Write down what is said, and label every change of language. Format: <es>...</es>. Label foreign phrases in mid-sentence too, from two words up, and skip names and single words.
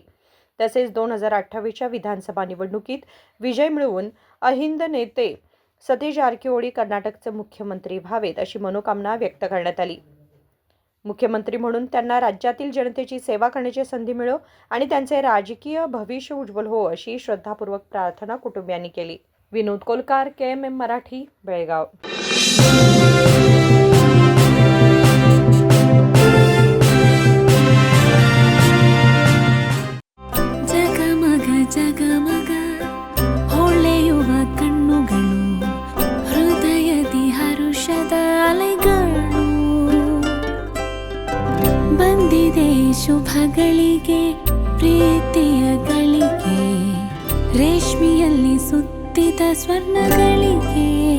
<mr>तसेच 2028च्या विधानसभा निवडणुकीत विजय मिळवून अहिंद नेते सतीश जारकिहोळी कर्नाटकचे मुख्यमंत्री व्हावेत अशी मनोकामना व्यक्त करण्यात आली। मुख्यमंत्री म्हणून त्यांना राज्यातील जनतेची सेवा करण्याची संधी मिळो आणि त्यांचे राजकीय भविष्य उज्ज्वल हो अशी श्रद्धापूर्वक प्रार्थना कुटुंबियांनी केली। विनोद कोलकार, KMM मराठी, बेळगाव।</mr> <kn>ಜಗಮಗ ಹೊಳೆಯುವ ಕಣ್ಣುಗಳು, ಹೃದಯದಿ ಹರುಷದ ಅಲೆಗಳು, ಬಂದಿದೆ ಶುಭಗಳಿಗೆ ಪ್ರೀತಿಯ ಗಳಿಗೆ, ರೇಷ್ಮೆಯಲ್ಲಿ ಸುತ್ತಿದ ಸ್ವರ್ಣಗಳಿಗೆ।</kn>